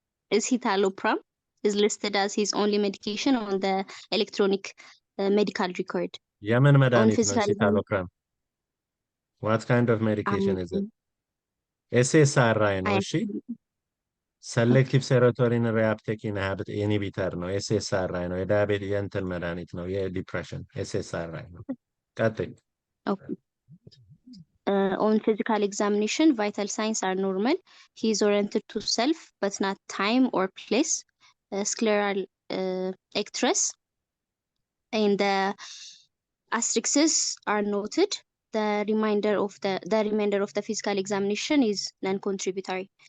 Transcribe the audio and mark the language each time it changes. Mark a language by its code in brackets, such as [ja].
[en] Escitalopram is listed as his only medication on the electronic medical record. [am] የምን [en] On [am] መድኃኒት ነው [en] physical escitalopram? What kind of medication is it? [am] SSRI ነው። እሺ [en] selective serotonin reuptake inhibitor [am] ነው። SSRI ነው። የዳያቤት የእንትን መድኃኒት ነው። የዲፕሬሽን SSRI ነው። ቀጥይ። [en] Okay. On physical examination, vital signs are normal. He is oriented to self, but not time or place. Scleral ectras and the asterisks are noted. The remainder of the physical examination is non-contributory.